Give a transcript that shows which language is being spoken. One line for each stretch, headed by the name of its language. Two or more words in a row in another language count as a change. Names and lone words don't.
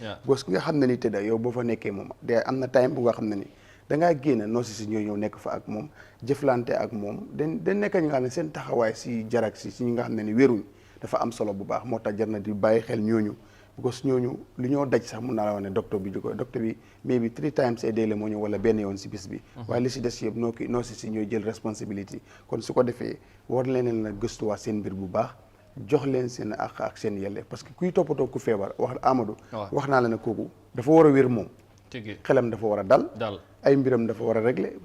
Wolof: bos ki nga xam ne ni tëdda yow boo fa nekkee moom de am na time bu nga xam ne ni dangaa génn nurses yi ñoo ñëw nekk fa ak moom jëflante ak moom dañ nekk ñi nga xam ne seen taxawaay si jarak si ñi nga xam ne ni wéruñ dafa am solo bu baax moo tax jar na di bàyyi xel ñooñu because ñooñu lu ñoo daj sax mun naa la wax ne docteur bi
English: maybe 3 times a day
Wolof: la moo ñëw wala benn yoon si bis bi waaye li si des yëpp nurses yi ñooy jël responsibility kon su ko defee war leen na gëstuwaat seen mbir bu baax jox leen seen ak seen yelle parce que kuy toppatoo ku feebar wax Amadou wax naa la ne kooku dafa war a wér moom xelam dafa war a dal ay mbiram dafa war a régler su